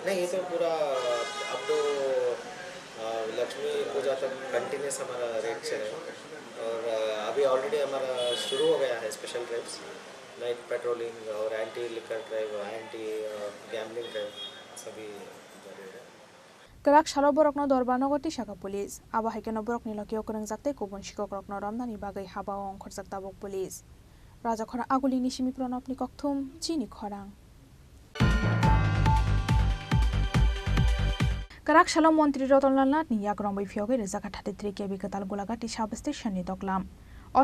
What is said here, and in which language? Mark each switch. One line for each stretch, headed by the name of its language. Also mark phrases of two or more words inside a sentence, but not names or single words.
Hindi: नहीं, ये तो पूरा अब तो लक्ष्मी पूजा तक कंटिन्यूस हमारा रेड चलेगा, और अभी ऑलरेडी हमारा शुरू हो गया है
English: special drives, night patrolling
Hindi: और
English: anti liquor drive, anti gambling drive
Hindi: सभी जारी है।
Kok Borok: Kerak salo borokno dorbanogor tisaka pulis aba haikeno borokni lokio korengjakte kubun shikokrokno ramnani bagai habao ongkhorjak tabok pulis raja khora agulini simi pronopni kokthum Chini Khorang Kerak salo montri Rotolal Nath ni yagrong bai phioge rezaka 33 kb katal golagati substation ni doklam o